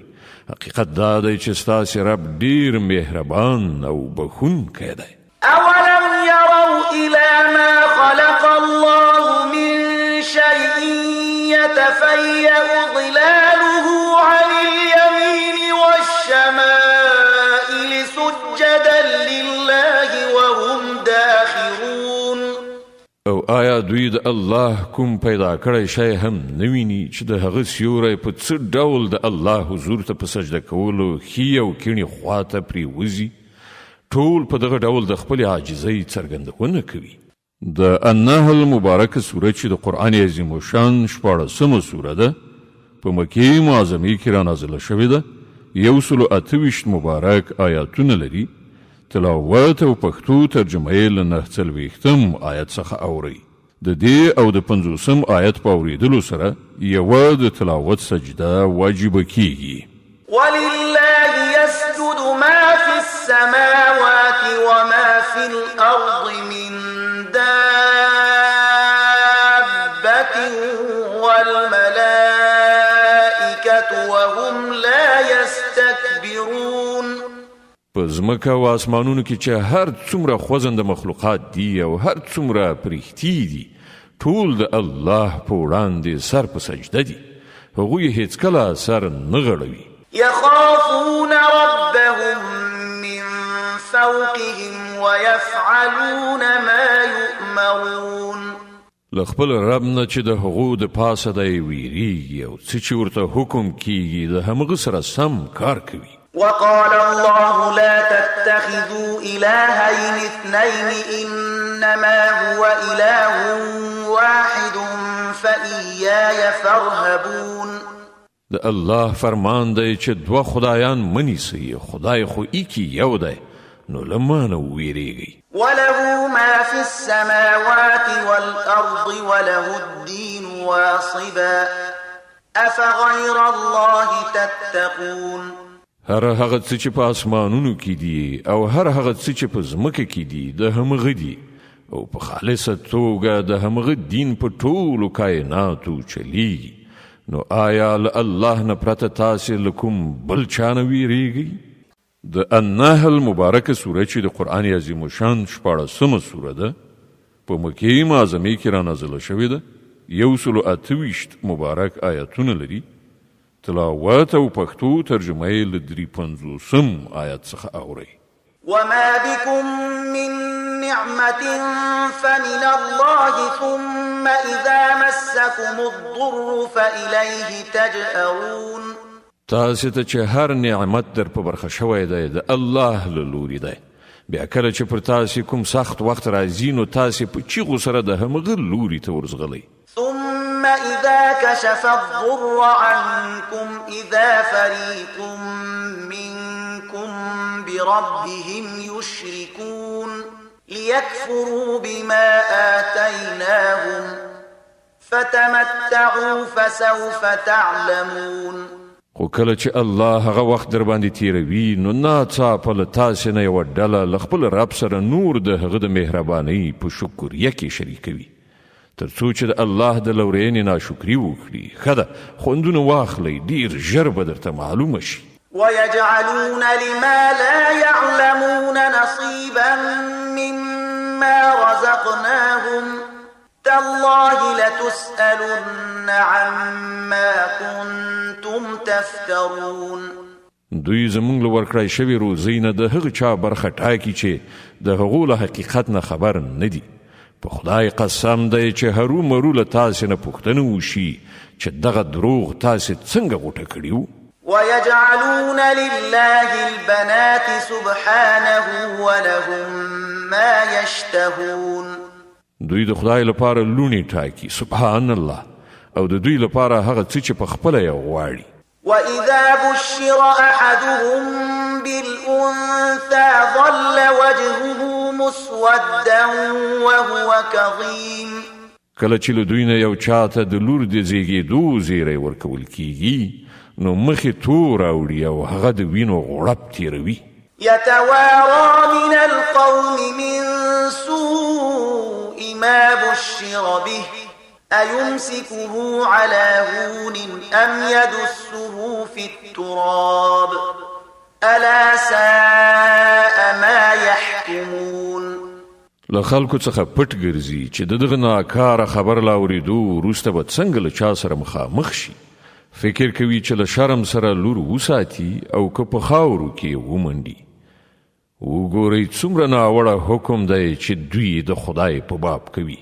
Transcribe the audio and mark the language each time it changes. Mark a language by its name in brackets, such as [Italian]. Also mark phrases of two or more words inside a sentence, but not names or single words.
[Pashto] حقیقت دا دی چې ستاسې رب ډېر مهربان او بخښونکی دی. [Arabic] أولم يروا إلى ما خلق الله من شيء يتفيأ ظلاله عن اليمين والشمائل سجدا لله وهم داخرون. [Pashto] او آیا دوی د الله کوم پیدا کړی شی هم نه ویني چې د هغه سیوری په څه ډول د الله حضور ته په سجده کولو ښي او کیڼې خواته پرېوځي؟ ټول په دغه ډول د خپلې عاجزۍ څرګندونه کوي. د النحل مبارکه سوره چې د قرآن عظیم الشان 14مه سوره ده په مکې معظمې کې رانازله شوې ده. 128 مبارک آیاتونه لري. تلاوت او پښتو ترجمه یې له 49 آیت څخه اورئ. د دې او د 50 آیت په اورېدلو سره یوه د تلاوت سجده واجبه کیږي. [Arabic] ولله يسجد ما في السماوات وما في الأرض من دابة والملائكة وهم لا يستكبرون. [Pashto] په ځمکه او اسمانونو کې چې هر څومره خوځنده مخلوقات دي او هر څومره پرښتې دي ټول د الله په وړاندې سر په سجده دي. هغوی هیڅکله سر نه غړوي. [Arabic] يخافون ربهم من فوقهم ويفعلون ما يؤمرون. [Pashto] له خپل رب نه چې د هغو د پاسه دی ویریږي او څه چې ورته حکم کیږي د همغه سره سم کار کوي. [Arabic] وقال الله لا تتخذوا إلهين اثنين إنما هو إله واحد فإياي فارهبون. [Pashto] د الله فرمان دی چې دوه خدایان منیسي، خدای خو ایکی یو دی، نو له ما نه ویریږئ. [Arabic] وله ما في السماوات والأرض وله الدين واصبا أفغير الله تتقون. [Pashto] هر هغه څه چې په اسمانونو کې دي او هر هغه څه چې په ځمکه کې دي د همغه دي او په خالصه توګه د همغه دین په ټولو کائناتو چلیږي. نو آیا الله نه پرته تاسې له کوم بل چا نه ویریږئ؟ د النحل مبارکه سوره چې د قرآن عظیم شان 14مه سوره ده، په مکې معظمې کې رانازله شوې ده، 128 مبارک آیاتونه لري. تلاوت او پښتو ترجمه یې له 350 آیات څخه اورئ. [Arabic] وما بكم من نعمة فمن الله ثم إذا مسكم الضر فإليه تجأرون. [Pashto] تاسو ته چې هر نعمت در په برخه شوی دی د الله له لوري دی، بیا کله چې پر تاسو کوم سخت وخت راځي نو تاسو په چیغو سره د همغه لوري ته ورځغلئ. [Arabic] ثم إذا كشف الضر عنكم إذا فريق منكم بربهم يشركون ليكفروا بما آتيناهم فتمتعوا فسوف تعلمون. [Pashto] خو کله چې الله هغه وخت در باندې تیروي نو ناڅاپه له تاسې نه یوه ډله له خپل رب سره نور د هغه د مهربانۍ په شکریه کې شریکوي، تر څو چې د الله د لورینې ناشکري وکړي. ښه ده، خوندونه واخلئ، ډېر ژر به درته معلومه شي. [Arabic] ويجعلون لما لا يعلمون نصيبا مما رزقناهم تالله لتسألن عما كنتم تفترون. [Pashto] دوی زمونږ له ورکړای شوي روزۍ نه د هغه چا برخه ټاکي چې د هغو له حقیقت نه خبر نه دي. په خدای قسم دی چې هرو مرو له تاسې نه پوښتنه وشي چې دغه دروغ تاسې څنګه غوټه کړي وو. [Arabic] ويجعلون لله البنات سبحانه ولهم ما يشتهون. [Pashto] دوی د خدای لپاره لونی ټاکي، [Arabic] سبحان الله، [Pashto] او د دوی لپاره هغه څه چې په خپله یې غواړي. [Arabic] وإذا بشر أحدهم بالأنثى ظل وجهه مسودا وهو كظيم. [Pashto] کله چې له دوی نه یو چاته د لور د زیږېدو زیری ورکول کیږي نو مخې تور اوړي او هغه د وینو غړپ تیروي. [Arabic] يتوارى من القوم من سوء ما بشر به أيمسكه على هون أم يدسه في التراب ألا ساء ما يحكمون. [Pashto] له خلکو څخه پټ ګرځي چې دغه ناکاره خبر لا اورېدو وروسته به څنګه له چا سره مخامخ شي. فکر کوي چې له شرم سره لور وساتي او که په خاورو کې ومنډي. وګورئ څومره ناوړه حکم دی چې دوی د خدای په باب کوي.